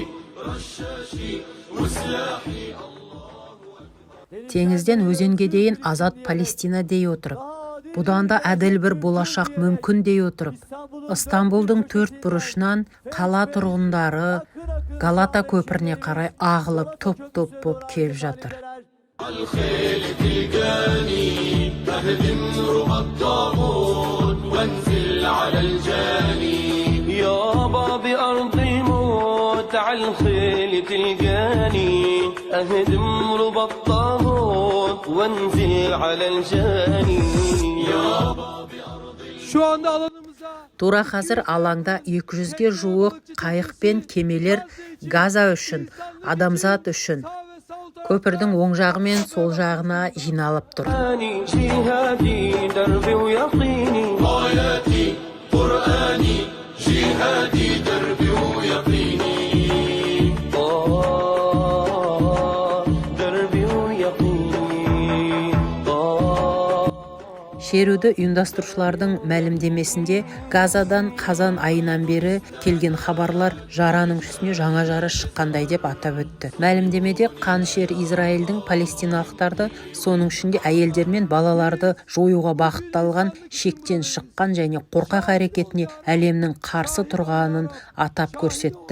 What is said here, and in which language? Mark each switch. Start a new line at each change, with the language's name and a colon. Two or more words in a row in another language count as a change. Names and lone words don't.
Kazakh: Теңізден өзенге дейін азат Палестина дей отырып, бұдан да әділ бір болашақ мүмкін дей отырып, Ыстамбұлдың төрт бұрышынан қала тұрғындары Галата көпіріне қарай ағылып топ-топ боп келіп жатыр.
Arabic: الخيل تلقاني بهدم رمى الطاغوت وانزل على الجاني يابا بأرضي موت على الخيل تلقاني أهدم رمى الطاغوت وانزل على الجاني يابا
Turkish: Şu anda alanımıza
Kazakh: Тура қазір алаңда 200-ге жуық қайық пен кемелер Газа үшін, адамзат үшін көпірдің оң жағы мен сол жағына жиналып тұр.
Arabic: جهادي دربي ويقيني راياتي قرآني جهادي دربي ويقيني دربي ويقيني
Kazakh: Шеруді ұйымдастырушылардың мәлімдемесінде Газадан қазан айынан бері келген хабарлар жараның үстіне жаңа жара шыққандай деп атап өтті. Мәлімдемеде қанішер Израильдің палестиналықтарды, соның ішінде әйелдер мен балаларды жоюға бағытталған шектен шыққан және қорқақ әрекетіне әлемнің қарсы тұрғанын атап көрсетті.